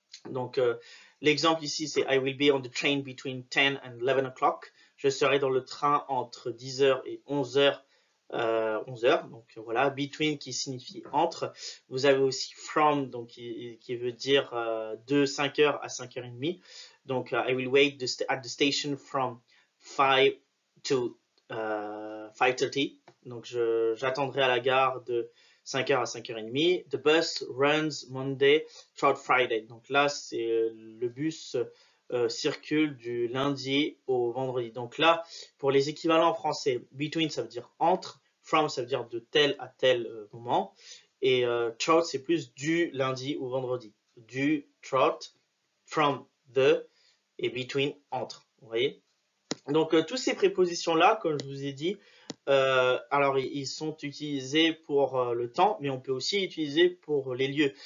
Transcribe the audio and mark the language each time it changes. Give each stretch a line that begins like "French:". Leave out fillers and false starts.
French: Donc l'exemple ici c'est
English: I will be on the train between 10 and 11 o'clock.
French: Je serai dans le train entre 10h et 11h. 11h, donc voilà, between qui signifie entre. Vous avez aussi from, donc qui veut dire de 5h à 5h30. Donc
English: I will wait at the station from 5 to 5:30.
French: Donc j'attendrai à la gare de 5h à 5h30.
English: The bus runs Monday throughout Friday.
French: Donc là, c'est le bus circule du lundi au vendredi. Donc là, pour les équivalents français, between ça veut dire entre, from ça veut dire de tel à tel moment, et throughout c'est plus du lundi au vendredi. Du throughout, from the, et between entre. Vous voyez? Donc tous ces prépositions là, comme je vous ai dit, alors ils sont utilisés pour le temps, mais on peut aussi utiliser pour les lieux.